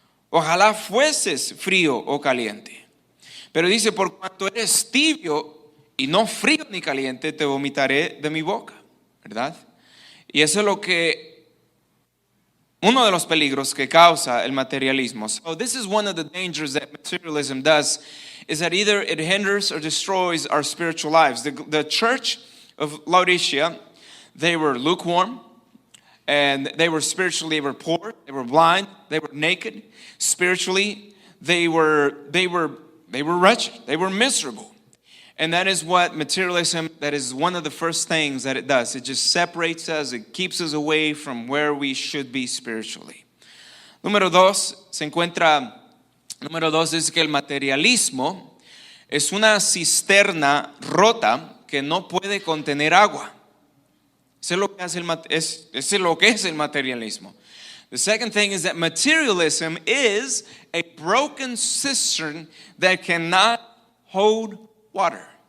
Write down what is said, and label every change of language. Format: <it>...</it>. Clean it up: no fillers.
<es>Ojalá fueses frío o caliente. Pero dice, por cuanto eres tibio y no frío ni caliente, te vomitaré de mi boca, ¿verdad? Y eso es uno de los peligros que causa el materialismo.</es> <en>So this is one of the dangers that materialism does, is that either it hinders or destroys our spiritual lives. The church of Laodicea, they were lukewarm, and they were poor, they were blind, they were naked. Spiritually, they were wretched, they were miserable. And that is what materialism, that is one of the first things that it does. It just separates us, it keeps us away from where we should be spiritually.</en> <es>Número 2 es que el materialismo es una cisterna rota que no puede contener agua. Eso es lo que es el materialismo.</es> <en>The second thing is that materialism is a broken cistern that cannot hold water.</en>